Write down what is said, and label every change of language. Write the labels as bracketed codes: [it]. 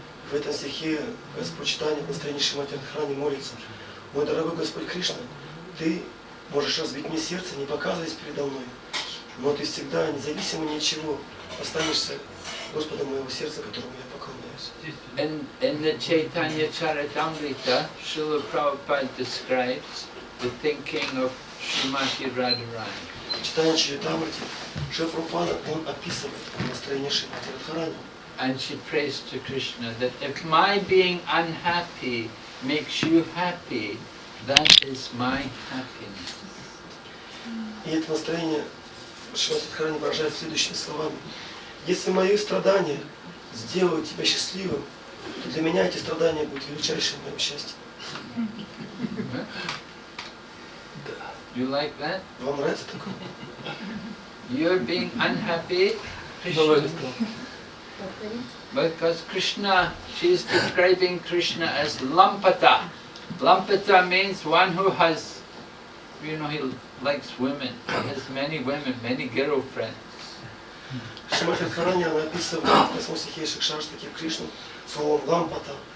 [ru] В этом стихе Господь читает настроение Шримати Радхарани, молится: «Мой дорогой Господь Кришна, Ты можешь разбить мне сердце, не показываясь передо мной, но Ты всегда, независимо ни от чего, останешься Господом моего сердца, которому я поклоняюсь». [en] In the Chaitanya Charitamrita, Srila Prabhupada describes the thinking of Srimati Radharani. [ru] В читании Чаритамрити Шрила Прабхупада, он описывает настроение Шримати Радхарани. [en] And she prays to Krishna that if my being unhappy makes you happy, that is my happiness. [ru] И это настроение Шримати Радхарани выражает следующими словами: «Если мои страдания сделают тебя счастливым, то для меня эти страдания будут величайшим моим счастьем». [en] You like that? [ru] Вам нравится такое? [en] You're being unhappy, Krishna. Because Krishna, she is describing Krishna as Lampata. Lampata means one who has, you know, he likes women. He has many women, many girlfriends. [ru] Шримати Радхарани, она описывает в 8 стихе Шикшаштаки Кришну словом лампата.